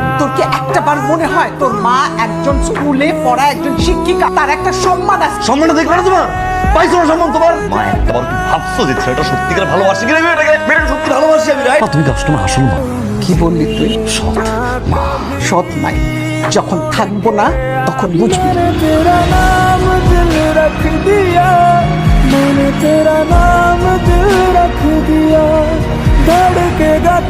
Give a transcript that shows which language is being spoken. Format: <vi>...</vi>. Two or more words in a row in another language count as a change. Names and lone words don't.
<bn>তোর কি একটা বার মনে হয় তোর মা একজন স্কুলে পড়া একজন শিক্ষিকা, তার একটা সম্মান আছে? সম্মানটা দেখবে না তোমার? পাইছো না সম্মান তোমার? মা একবার কি ভাবছো যে ছেলেটা সত্যিকার ভালোবাসি কিনা মেয়েটাকে? মেয়েটাকে সত্যি ভালোবাসি আমি, রাইট? তুমি কাজটা না আসল মা। কি বললি তুই? সৎ মা। সৎ নাই, যখন থাকবো না তখন বুঝবি।</bn> <hi>तेरा नाम दिल रख दिया, मैंने तेरा नाम दिल रख दिया, धड़केगा</hi>